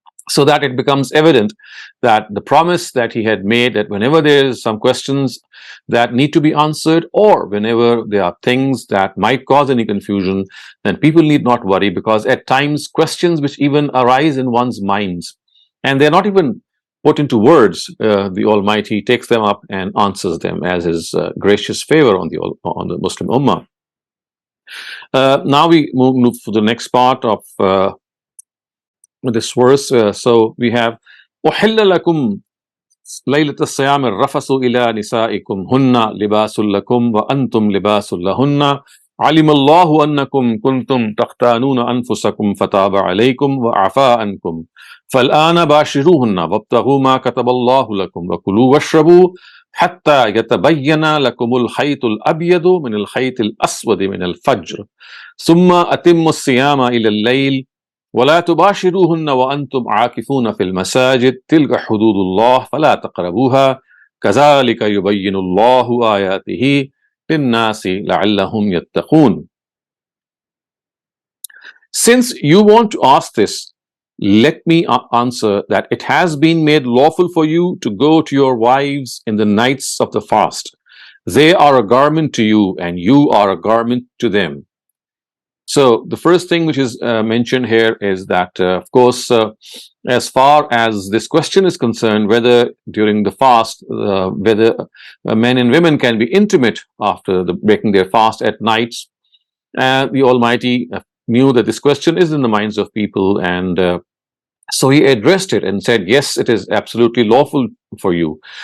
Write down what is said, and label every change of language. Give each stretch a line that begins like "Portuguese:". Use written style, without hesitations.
English: so that it becomes evident that the promise that he had made, that whenever there is some questions that need to be answered, or whenever there are things that might cause any confusion, then people need not worry, because at times questions which even arise in one's minds, and they're not even put into words, the Almighty takes them up and answers them as his gracious favor on the Muslim Ummah. Now we move to the next part of this verse. So we have
Arabic: أُحِلَّ لَكُمْ لَيْلَةَ الصِّيَامِ الرَّفَثُ إِلَى نِسَائِكُمْ هُنَّ لِبَاسٌ لَكُمْ وَأَنْتُمْ لِبَاسٌ لَهُنَّ عَلِمَ اللَّهُ أَنَّكُمْ كُنْتُمْ تَخْتَانُونَ أَنفُسَكُمْ فَتَابَ عَلَيْكُمْ وَعَفَا عَنْكُمْ فَالْآنَ بَاشِرُوهُنَّ وَابْتَغُوا مَا كَتَبَ اللَّهُ لَكُمْ وَكُلُوا وَاشْرَبُوا حتى يتبين لكم الخيط الأبيض من الخيط الأسود من الفجر ثم أتموا الصيام إلى الليل ولا تباشروهن وأنتم عاكفون في المساجد تلك حدود الله فلا تقربوها كذلك يبين الله آياته للناس لعلهم يتقون.
English: Since you want to ask this, let me answer that it has been made lawful for you to go to your wives in the nights of the fast, They are a garment to you, and you are a garment to them. So the first thing which is mentioned here is that, of course, as far as this question is concerned, whether during the fast, whether men and women can be intimate after breaking their fast at nights, the Almighty knew that this question is in the minds of people, and so He addressed it and said, yes, it is absolutely lawful for you.